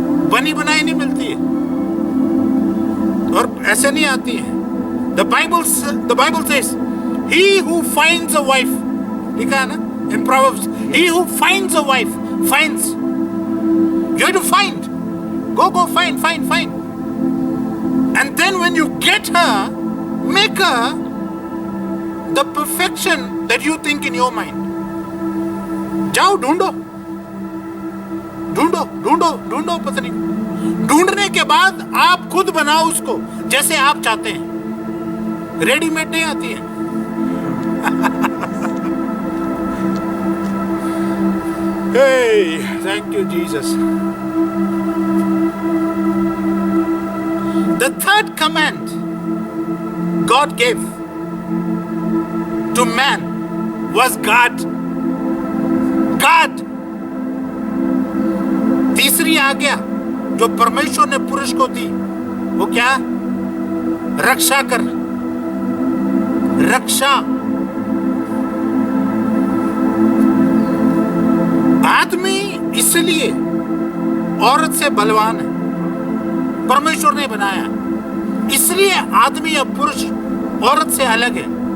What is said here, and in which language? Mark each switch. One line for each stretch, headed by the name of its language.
Hindi: बनी बनाई नहीं मिलती है और ऐसे नहीं आती है।
English: The Bible says, he who finds a wife,
Hindi: लिखा है ना
English: in Proverbs, he who finds a wife finds. You have to find. Go find. And then when you get her, make her the perfection that you think in your mind.
Hindi: जाओ ढूंढो। ढूंढो ढूंढो ढूंढो पत्नी को। ढूंढने के बाद आप खुद बनाओ उसको जैसे आप चाहते हैं। रेडीमेड नहीं आती है।
English: Hey, thank you, Jesus. The third command God gave to man was God. God.
Hindi: तीसरी आज्ञा जो परमेश्वर ने पुरुष को दी वो क्या? रक्षा कर। रक्षा। आदमी इसलिए औरत से बलवान है, परमेश्वर ने बनाया, इसलिए आदमी या पुरुष औरत से अलग है।